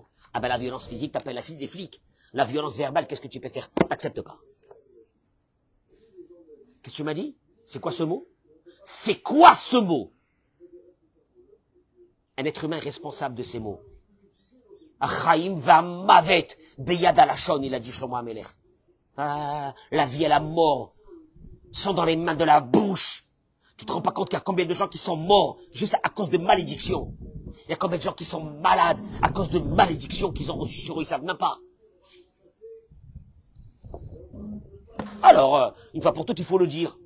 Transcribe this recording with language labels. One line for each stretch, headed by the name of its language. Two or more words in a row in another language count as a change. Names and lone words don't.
French: Ah ben la violence physique, t'appelles la fille des flics. La violence verbale, qu'est-ce que tu peux faire? T'acceptes pas. Qu'est-ce que tu m'as dit? C'est quoi ce mot? C'est quoi ce mot? Un être humain est responsable de ces mots.
Hebrew: החיים והמוות ביד הלשון,
French: il a dit Shlomo HaMelech. Ah, la vie et la mort sont dans les mains de la bouche. Tu te rends pas compte qu'il y a combien de gens qui sont morts juste à cause de malédictions? Il y a combien de gens qui sont malades à cause de malédictions qu'ils ont reçues sur eux, ils savent même pas. Alors, une fois pour toutes, il faut le dire.